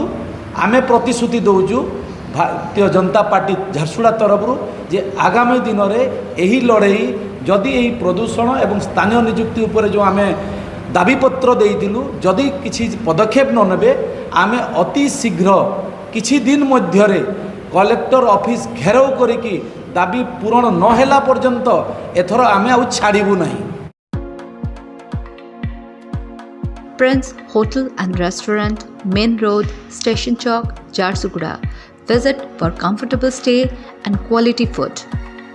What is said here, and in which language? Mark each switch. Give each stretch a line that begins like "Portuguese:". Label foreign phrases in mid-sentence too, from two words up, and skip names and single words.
Odia: ଆମେ ପ୍ରତିଶ୍ରୁତି ଦେଉଛୁ ଭାରତୀୟ ଜନତା ପାର୍ଟି ଝାରସୁଗୁଡ଼ା ତରଫରୁ ଯେ ଆଗାମୀ ଦିନରେ ଏହି ଲଢ଼େଇ ଯଦି ଏହି ପ୍ରଦୂଷଣ ଏବଂ ସ୍ଥାନୀୟ ନିଯୁକ୍ତି ଉପରେ ଯେଉଁ ଆମେ ଦାବିପତ୍ର ଦେଇଥିଲୁ ଯଦି କିଛି ପଦକ୍ଷେପ ନ ନେବେ ଆମେ ଅତି ଶୀଘ୍ର କିଛି ଦିନ ମଧ୍ୟରେ
English: collector office
Odia: ଘେରାଉ କରିକି ଦାବି ପୂରଣ ନ ହେଲା ପର୍ଯ୍ୟନ୍ତ ଏଥର ଆମେ ଆଉ ଛାଡ଼ିବୁ ନାହିଁ।
English: Prince Hotel and Restaurant, Main Road, Station Chowk, Jharsuguda. Visit for comfortable stay and quality food.